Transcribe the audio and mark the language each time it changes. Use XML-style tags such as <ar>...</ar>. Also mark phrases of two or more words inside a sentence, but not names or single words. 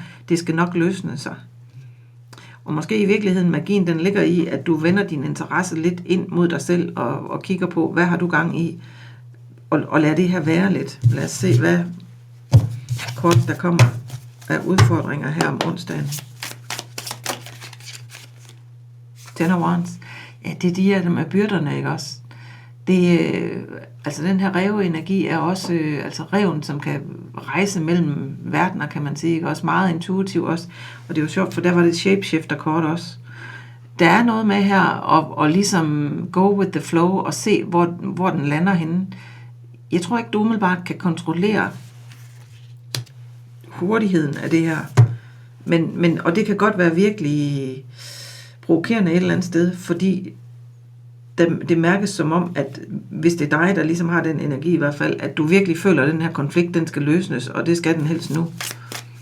<da>Det skal nok løsne sig. Og måske i virkeligheden, magien den ligger i, at du vender din interesse lidt ind mod dig selv, og kigger på, hvad har du gang i, og lad det her være lidt. Lad os se, hvad kort der kommer af udfordringer her om onsdagen. Ten of Wands. Ja, det er de her med byrderne, ikke også? Altså den her ræveenergi er også, altså ræven, som kan rejse mellem verdener, kan man sige, ikke? Også meget intuitiv også. Og det er jo sjovt, for der var det shapeshifter-kort også. Der er noget med her, og ligesom</da> <en>go with the flow,</en> <da>og se, hvor den lander henne. Jeg tror ikke, du umiddelbart kan kontrollere hurtigheden af det her. Men, og det kan godt være virkelig provokerende et eller andet sted, fordi det mærkes som om, at hvis det er dig, der ligesom har den energi i hvert fald, at du virkelig føler, at den her konflikt, den skal løsnes, og det skal den helst nu.</da>